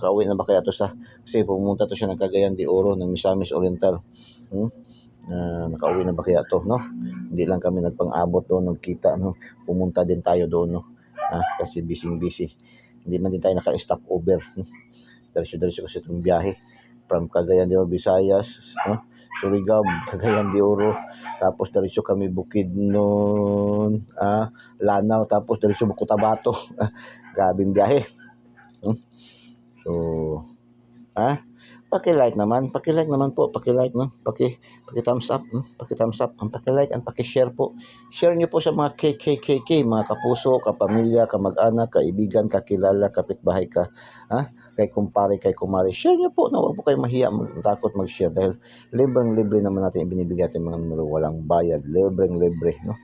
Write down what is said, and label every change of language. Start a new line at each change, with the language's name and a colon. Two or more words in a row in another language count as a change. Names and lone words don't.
Filipino: Nakauwi na ba kaya to kasi pumunta to siya ng Cagayan de Oro, ng Misamis Oriental. Nakauwi na ba kaya to, no? Hindi lang kami nagpang-abot doon, nagkita, no? Pumunta din tayo doon, no? Kasi busy. Hindi man din tayo naka-stop over, no? Diretso kasi itong biyahe from Cagayan de Oro, Visayas, no? Surigao, Cagayan de Oro, tapos diretso kami Bukidnon, Lanao, tapos diretso Cotabato. Grabing biyahe. So, paki-like naman po, no? Paki-thumbs up, no? Paki-thumbs up, ang paki-like and paki-share po. Share niyo po sa mga KKKK, mga kapuso, kapamilya, kamag-anak, kaibigan, kakilala, kapitbahay ka, kay kumpare, kay kumare. Share niyo po, no? Huwag po kayo mahiya, takot mag-share dahil libreng-libre naman natin ibinibigay ating mga numero, walang bayad, libreng-libre, no?